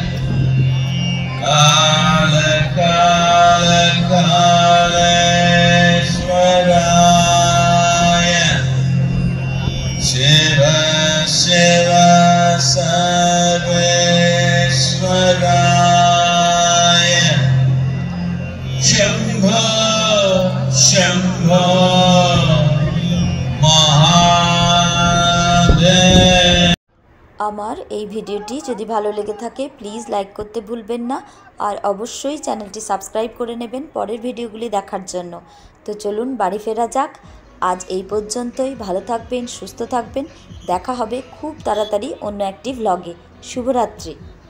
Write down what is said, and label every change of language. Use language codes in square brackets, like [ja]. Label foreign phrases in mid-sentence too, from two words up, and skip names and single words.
[sa] काल काल कालेश्वराय, शिव शिव सर्वेश्वराय, शम्भो शम्भो महादेव. [bn] আমার এই ভিডিওটি যদি ভালো লেগে থাকে প্লিজ লাইক করতে ভুলবেন না, আর অবশ্যই চ্যানেলটি সাবস্ক্রাইব করে নেবেন পরের ভিডিওগুলি দেখার জন্য। তো চলুন বাড়ি ফেরা যাক। আজ এই পর্যন্তই। ভালো থাকবেন, সুস্থ থাকবেন। দেখা হবে খুব তাড়াতাড়ি অন্য একটি ভ্লগে। শুভরাত্রি।